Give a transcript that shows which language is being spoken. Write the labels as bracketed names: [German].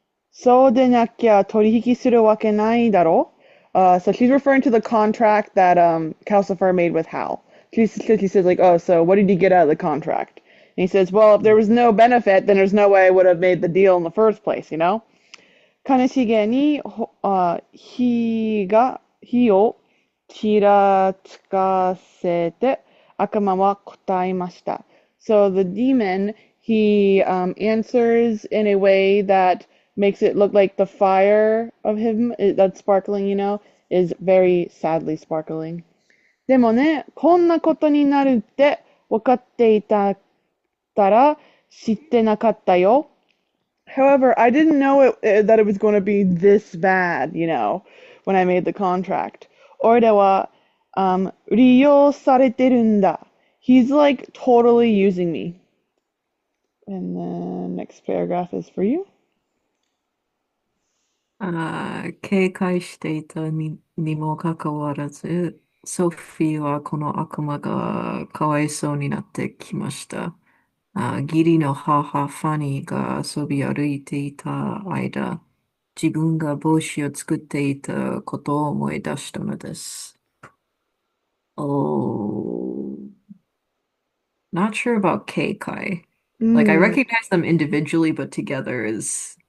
[Japanese] そうでなきゃ取引するわけないだろ [English] so she's referring to the contract that Calcifer made with Hal. She says like, oh, so what did you get out of the contract? And he says, well, if there was no benefit, then there's no way I would have made the deal in the first place, you know? [Japanese] 悲しげに、火をちらつかせて、悪魔は答えました。 [English] So the demon, he answers in a way that makes it look like the fire of him that's sparkling, is very sadly sparkling. [Japanese] でもね、こんなことになるって分かっていたら知ってなかったよ。 [English] However, I didn't know that it was going to be this bad, when I made the contract. [Japanese] 俺は、利用されてるんだ. [English] He's like totally using me. And then next paragraph is for you. [Japanese] 警戒していたにもかかわらず、ソフィーはこの悪魔がかわいそうになってきました。義理の母ファニーが遊び歩いていた間、自分が帽子を作っていたことを思い出したのです。 [English] Oh, not sure about Keikai. Like I recognize them individually, but together is